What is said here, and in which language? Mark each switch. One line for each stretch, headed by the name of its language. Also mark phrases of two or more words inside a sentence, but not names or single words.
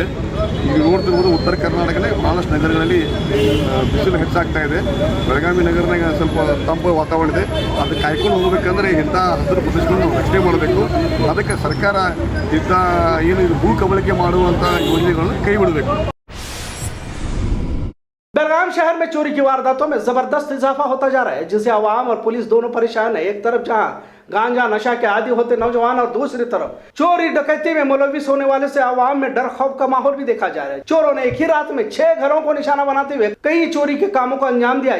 Kannada: ಈಗ ನೋಡ್ತಿರ್ಬೋದು ಉತ್ತರ ಕರ್ನಾಟಕದಲ್ಲಿ ಭಾಳಷ್ಟು ನಗರಗಳಲ್ಲಿ ಬಿಸಿಲು ಹೆಚ್ಚಾಗ್ತಾ ಇದೆ. ಬೆಳಗಾವಿ ನಗರನಾಗ ಸ್ವಲ್ಪ ತಂಪು ವಾತಾವರಣ ಇದೆ. ಅದು ಕಾಯ್ಕೊಂಡು ಹೋಗ್ಬೇಕಂದ್ರೆ ಇಂಥ ಹಸಿರು ಪ್ರದೇಶಗಳನ್ನು ನಾವು ರಕ್ಷಣೆ ಮಾಡಬೇಕು. ಅದಕ್ಕೆ ಸರ್ಕಾರ ಇಂಥ ಏನು ಇದು ಭೂ ಕಬಳಿಕೆ ಮಾಡುವಂಥ ಯೋಜನೆಗಳನ್ನು ಕೈ ಬಿಡಬೇಕು.
Urdu: بیلگام شہر میں چوری کی وارداتوں میں زبردست اضافہ ہوتا جا رہا ہے، جس سے عوام اور پولیس دونوں پریشان ہے. ایک طرف جہاں گانجا نشہ کے عادی ہوتے نوجوان اور دوسری طرف چوری ڈکیتی میں ملوث ہونے والے سے عوام میں ڈر خوف کا ماحول بھی دیکھا جا رہا ہے. چوروں نے ایک ہی رات میں 6 گھروں کو نشانہ بناتے ہوئے کئی چوری کے کاموں کو انجام دیا ہے.